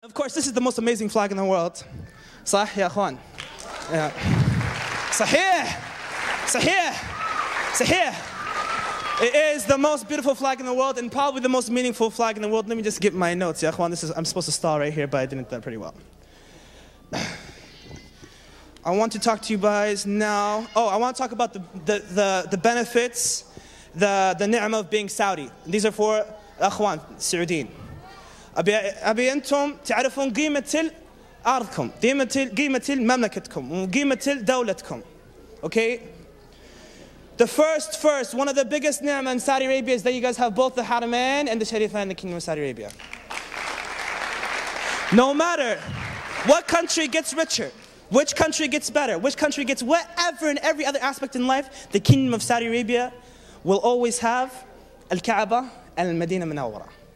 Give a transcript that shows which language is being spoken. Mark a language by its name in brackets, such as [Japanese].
[English] Of course, this is the most amazing flag in the world. [Arabic] صح يا أخوان؟ [English] Yeah. [Arabic] صحيح. صحيح. صحيح. [English] It is the most beautiful flag in the world and probably the most meaningful flag in the world. Let me just get my notes. [Arabic] يا أخوان, [English] I'm supposed to stall right here, but I didn't do that pretty well. I want to talk to you guys now. Oh, I want to talk about the benefits, the ni'mah of being Saudi. These are for [Arabic] الأخوان السعوديين. أبي أنتم تعرفون قيمة أرضكم، قيمة مملكتكم، وقيمة دولتكم. [English] Okay? The first, one of the biggest ni'mah in Saudi Arabia is that you guys have both the Haramain and the Sharifain in the Kingdom of Saudi Arabia. No matter what country gets richer, which country gets better, which country gets whatever in every other aspect in life, the Kingdom of Saudi Arabia will always have Al-Kaaba and Al-Madinah Munawwara.